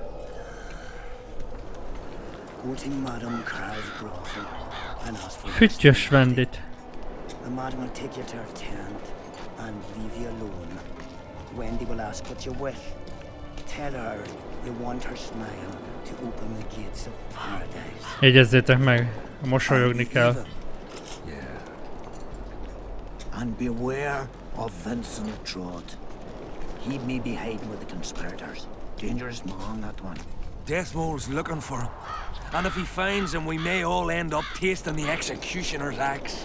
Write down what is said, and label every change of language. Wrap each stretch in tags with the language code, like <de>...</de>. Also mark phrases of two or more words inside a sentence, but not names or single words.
<en>Go to Madame Carl's brothel and ask for</en> <hu>Füttyös vendit.</hu> <en>The madam will take you to her tent and leave you alone. Wendy will ask what you wish. Tell her you want her smile to open the gates of paradise.</en> <hu>Jegyezzétek meg, mosolyogni kell.</hu> <en>And beware of Vincent Trott. He may be hiding with the conspirators. Dangerous man, that one. Deathmole's looking for him. And if he finds him, we may all end up tasting the executioner's axe.</en>